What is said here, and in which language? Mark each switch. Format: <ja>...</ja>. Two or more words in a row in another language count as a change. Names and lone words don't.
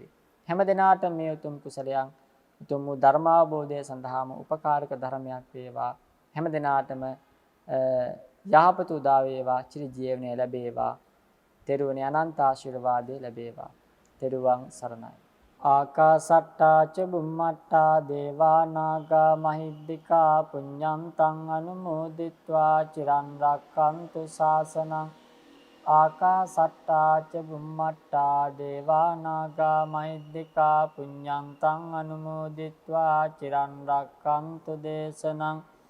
<si>හැම දිනාටම මේ උතුම් කුසලයන් උතුම් ධර්මාභෝධය සඳහාම උපකාරක ධර්මයක් වේවා. හැම දිනාටම යහපත උදා වේවා, චිර ජීවනය ලැබේවා. තෙරුවනේ අනන්ත ආශිර්වාදය ලැබේවා. තෙරුවන් සරණයි.</si> <pi>ආකාසට්ටා ච බුම්මට්ටා දේවා නාග මහිද්దికා පුඤ්ඤන්තං අනුමෝදිත්වා චිරන් රක්ඛන්තු ශාසනං. ආකාසට්ටා ච බුම්මට්ටා දේවා නාග මහිද්దికා පුඤ්ඤන්තං අනුමෝදිත්වා චිරන් රක්ඛන්තු දේශනං.</pi>